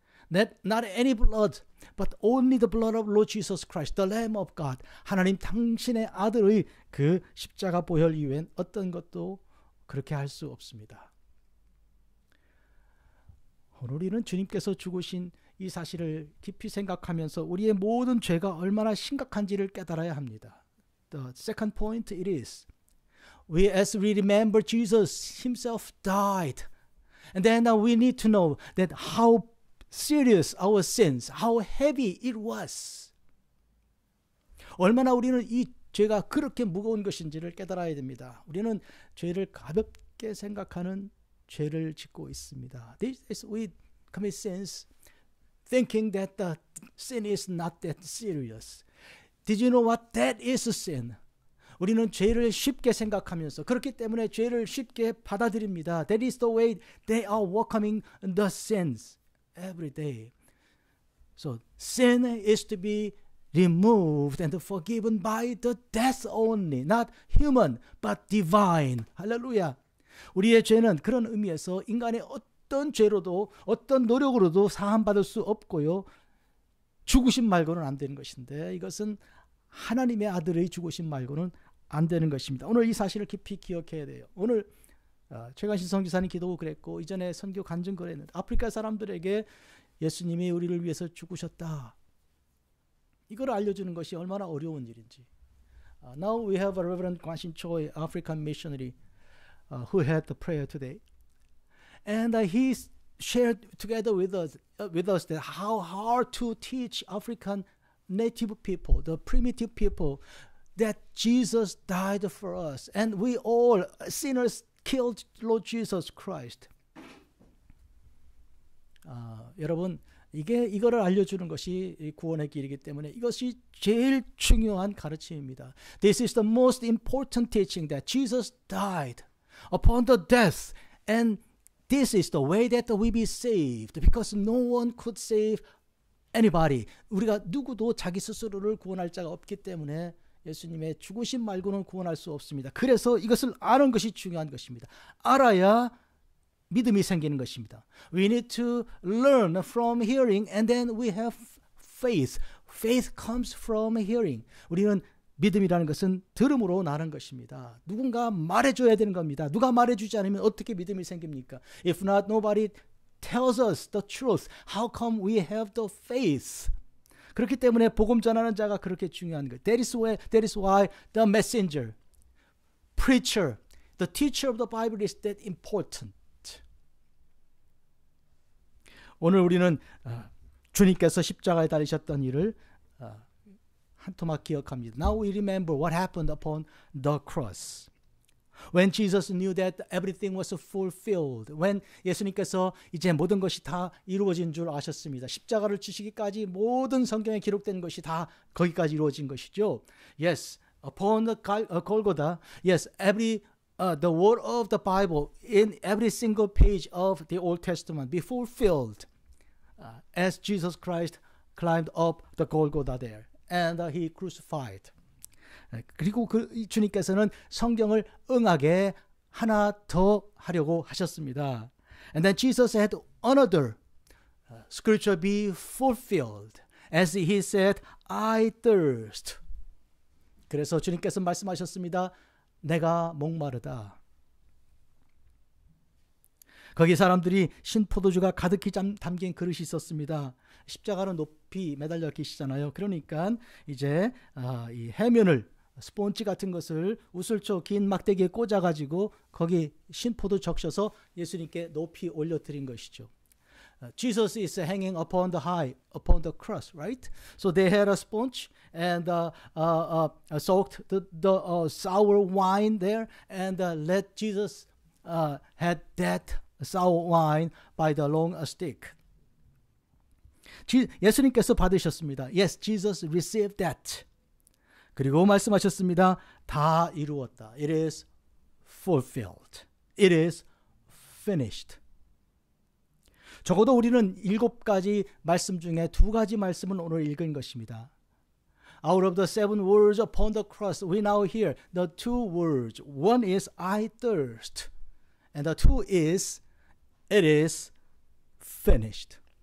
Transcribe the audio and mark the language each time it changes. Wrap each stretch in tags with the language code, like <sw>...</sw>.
<en>Not any blood, but only the blood of Lord Jesus Christ, the Lamb of God.</en> <ko>하나님 당신의 아들의 그 십자가 보혈 이외엔 어떤 것도 그렇게 할 수 없습니다. 오늘 우리는 주님께서 죽으신 이 사실을 깊이 생각하면서 우리의 모든 죄가 얼마나 심각한지를 깨달아야 합니다.</ko> <en>The second point it is, as we remember Jesus himself died, and then we need to know that how serious our sins, how heavy it was.</en> <ko>얼마나 우리는 이 죄가 그렇게 무거운 것인지를 깨달아야 됩니다. 우리는 죄를 가볍게 생각하는 죄를 짓고 있습니다.</ko> <en>We commit sins thinking that the sin is not that serious. Did you know what that is a sin?</en> <ko>우리는 죄를 쉽게 생각하면서 그렇기 때문에 죄를 쉽게 받아들입니다.</ko> <en>That is the way they are welcoming the sins every day. So sin is to be removed and forgiven by the death only, not human but divine.</en> <ko>할렐루야. 우리의 죄는 그런 의미에서 인간의 어떤 죄로도 어떤 노력으로도 사함받을 수 없고요. 죽으심 말고는 안 되는 것인데 이것은 하나님의 아들의 죽으심 말고는 안 되는 것입니다. 오늘 이 사실을 깊이 기억해야 돼요. 오늘 최관신 선교사님 기도고 그랬고 이전에 선교 간증 그랬는데 아프리카 사람들에게 예수님이 우리를 위해서 죽으셨다. 이걸 알려주는 것이 얼마나 어려운 일인지.</ko> <en>Now we have a Reverend Kwansin Choi, African missionary, who had the prayer today, and he shared together with us that how hard to teach African native people, the primitive people, that Jesus died for us, and we all sinners killed Lord Jesus Christ.</en> <ko>여러분, 이거를 알려주는 것이 구원의 길이기 때문에 이것이 제일 중요한 가르침입니다.</ko> <en>This is the most important teaching that Jesus died upon the death, and this is the way that we be saved, because no one could save anybody.</en> <ko>우리가 누구도 자기 스스로를 구원할 자가 없기 때문에 예수님의 죽으심 말고는 구원할 수 없습니다. 그래서 이것을 아는 것이 중요한 것입니다. 알아야 믿음이 생기는 것입니다.</ko> <en>We need to learn from hearing, and then we have faith. Faith comes from hearing.</en> <ko>우리는 믿음이라는 것은 들음으로 나는 것입니다. 누군가 말해줘야 되는 겁니다. 누가 말해주지 않으면 어떻게 믿음이 생깁니까?</ko> <en>If not, nobody tells us the truth. How come we have the faith?</en> <ko>그렇기 때문에 복음 전하는 자가 그렇게 중요한 거예요.</ko> <en>That is why the messenger, preacher, the teacher of the Bible is that important.</en> <ko>오늘 우리는 주님께서 십자가에 달리셨던 일을 한 토막 기억합니다.</ko> <en>Now we remember what happened upon the cross. When Jesus knew that everything was fulfilled. When</en> <ko>예수님께서 이제 모든 것이 다 이루어진 줄 아셨습니다. 십자가를 지시기까지 모든 성경에 기록된 것이 다 거기까지 이루어진 것이죠.</ko> <en>Yes, upon the Golgotha, yes, every the word of the Bible in every single page of the Old Testament be fulfilled as Jesus Christ climbed up the Golgotha there and he crucified.</en> <ko>그리고 주님께서는 성경을 응하게 하나 더 하려고 하셨습니다.</ko> <en>And then Jesus had another scripture be fulfilled as he said, I thirst.</en> <ko>그래서 주님께서 말씀하셨습니다. 내가 목마르다. 거기 사람들이 신포도주가 가득히 담긴 그릇이 있었습니다. 십자가는 높이 매달려 계시잖아요. 그러니까 이제 이 해면을 스폰지 같은 것을 우슬초 긴 막대기에 꽂아가지고 거기 신포도 적셔서 예수님께 높이 올려드린 것이죠.</ko> <en>Jesus is hanging upon the cross, right? So they had a sponge and soaked the sour wine there and let Jesus had that sour wine by the long stick.</en> <ko>예수님께서 받으셨습니다.</ko> <en>Yes, Jesus received that.</en> <ko>그리고 말씀하셨습니다. 다 이루었다.</ko> <en>It is fulfilled. It is finished.</en> <ko>적어도 우리는 7가지 말씀 중에 2가지 말씀은 오늘 읽은 것입니다.</ko> <en>Out of the 7 words upon the cross, we now hear the 2 words. One is I thirst, and the 2 is it is finished.</en>